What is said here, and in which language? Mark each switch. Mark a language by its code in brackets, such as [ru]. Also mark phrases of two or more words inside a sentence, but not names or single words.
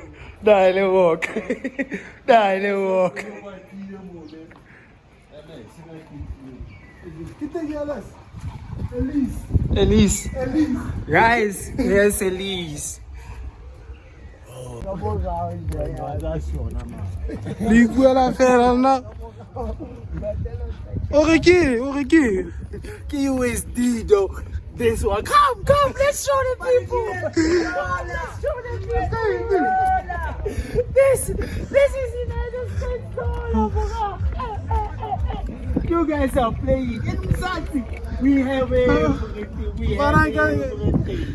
[en] Elise. Guys, here's Elise. [tn] Li buela fela na. [en] Oriki. KUSD though. This one. Come, let's show the people. Let's show the people. This is United States dollar. You guys are playing. Exactly. We have everything. We have everything.